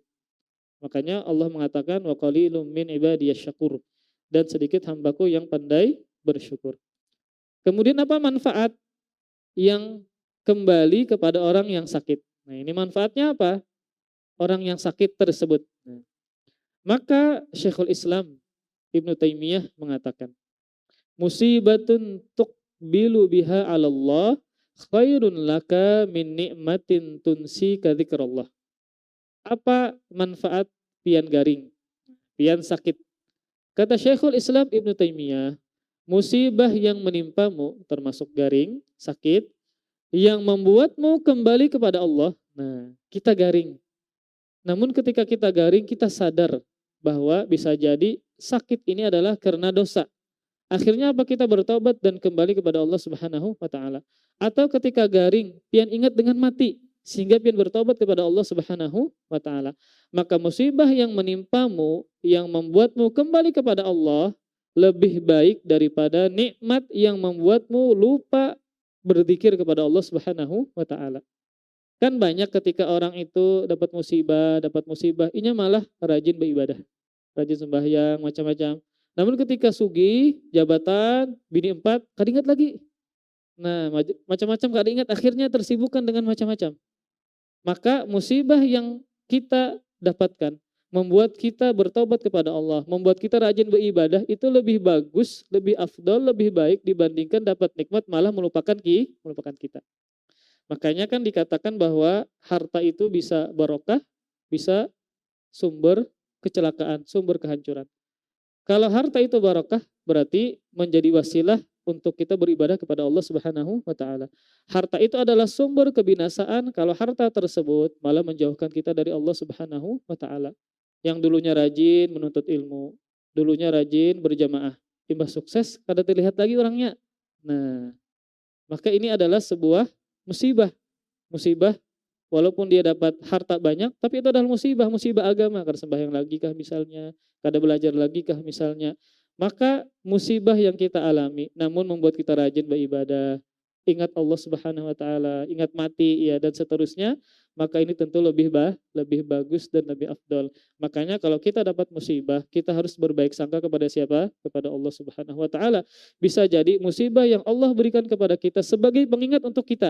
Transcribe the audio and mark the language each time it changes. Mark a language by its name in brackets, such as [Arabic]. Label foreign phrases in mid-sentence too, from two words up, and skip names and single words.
[Indonesian] Makanya Allah mengatakan [Arabic] وقليل من عبادي الشكور, [Indonesian] dan sedikit hambaku yang pandai bersyukur. Kemudian apa manfaat yang kembali kepada orang yang sakit? Nah, ini manfaatnya apa? Orang yang sakit tersebut. Maka Syekhul Islam Ibnu Taimiyah mengatakan, [Arabic] مصيبة تقبل بها على الله خير لك من نعمة تنسيك ذكر الله. [Banjar] Apa manfaat pian garing, pian sakit? [Indonesian] Kata Syekhul Islam Ibnu Taimiyah, musibah yang menimpamu termasuk garing, sakit, yang membuatmu kembali kepada Allah. Nah, kita garing. Namun ketika kita garing, kita sadar bahwa bisa jadi sakit ini adalah karena dosa. Akhirnya apa? Kita bertobat dan kembali kepada Allah [Arabic] سبحانه وتعالى. [Indonesian] Atau ketika garing, pian ingat dengan mati sehingga pian bertobat kepada Allah [Arabic] سبحانه وتعالى. [Indonesian] Maka musibah yang menimpamu yang membuatmu kembali kepada Allah lebih baik daripada nikmat yang membuatmu lupa berzikir kepada Allah [Arabic] سبحانه وتعالى. [Indonesian] Kan banyak ketika orang itu dapat musibah, inya malah rajin beribadah, rajin sembahyang, macam-macam. [Banjar] Namun ketika sugih, jabatan, bini 4, kadingat lagi. Nah, macam-macam kada ingat, akhirnya tersibukkan dengan macam-macam. [Indonesian] Maka musibah yang kita dapatkan membuat kita bertobat kepada Allah, membuat kita rajin beribadah, itu lebih bagus, lebih afdol, lebih baik dibandingkan dapat nikmat malah melupakan kita. Makanya kan dikatakan bahwa harta itu bisa barokah, bisa sumber kecelakaan, sumber kehancuran. Kalau harta itu barokah, berarti menjadi wasilah untuk kita beribadah kepada Allah [Arabic] سبحانه وتعالى. [Indonesian] Harta itu adalah sumber kebinasaan kalau harta tersebut malah menjauhkan kita dari Allah [Arabic] سبحانه وتعالى. [Indonesian] Yang dulunya rajin menuntut ilmu, dulunya rajin berjamaah, timbah sukses kada terlihat lagi orangnya. Nah, maka ini adalah sebuah musibah. Musibah walaupun dia dapat harta banyak, tapi itu adalah musibah, musibah agama. [Banjar] Kada sembahyang lagi kah misalnya, kada belajar lagi kah misalnya. [Indonesian] Maka musibah yang kita alami, namun membuat kita rajin beribadah, ingat Allah [Arabic] سبحانه وتعالى, [Indonesian] ingat mati ya dan seterusnya, maka ini tentu lebih bagus dan lebih afdol. Makanya kalau kita dapat musibah, kita harus berbaik sangka kepada siapa? Kepada Allah [Arabic] سبحانه وتعالى. [Indonesian] Bisa jadi musibah yang Allah berikan kepada kita sebagai pengingat untuk kita.